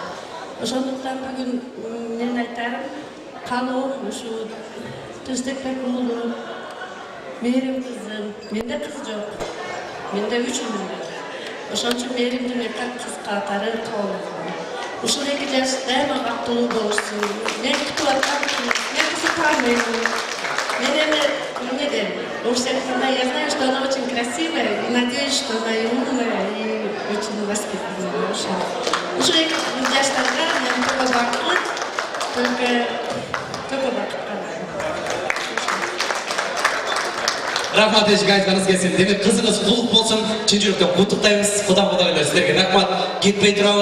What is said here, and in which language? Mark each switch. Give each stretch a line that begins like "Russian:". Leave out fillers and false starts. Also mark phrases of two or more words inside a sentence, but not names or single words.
Kyrgyz: Ошондуктан бүгүн менин айтарым, каалоом ушу Tinchlikбек уулу, мээрим кызым, менде кыз жок. Менде 3 ұл бар. Ошон үчүн мээримдин эки кыз катары тоолгон. Ушул 2 жаш дайыма бактылуу болушсун. Мен күтүп аткан, мен кызды тааныбаймын. Мен эми эмне дейм?
Russian: Я знаю, что она очень красивая, и надеюсь, что она и умная, и очень воспитанная.
Kyrgyz: Ушул 2 жаштарга мен только бакыт, только бакыт каалайм. Рахмат, эжеге айтканыңыз келсин. Демек кызыңыз кулук болсун, чын жүрөктөн куттуктайбыз. Кудагайлар сиздерге рахмат. кетпей турабыз.